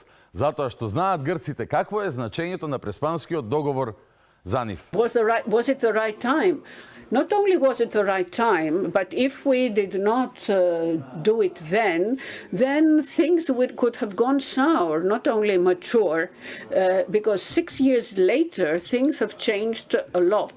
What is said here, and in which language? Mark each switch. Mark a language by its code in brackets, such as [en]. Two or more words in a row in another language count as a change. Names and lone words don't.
[mk] Затоа што знаат грците какво е значењето на Преспанскиот договор за нив. [en] Was it the right time? Not only was it the right time, but if we did not do it then things could have gone sour, not only mature, because 6 years later things have changed a lot.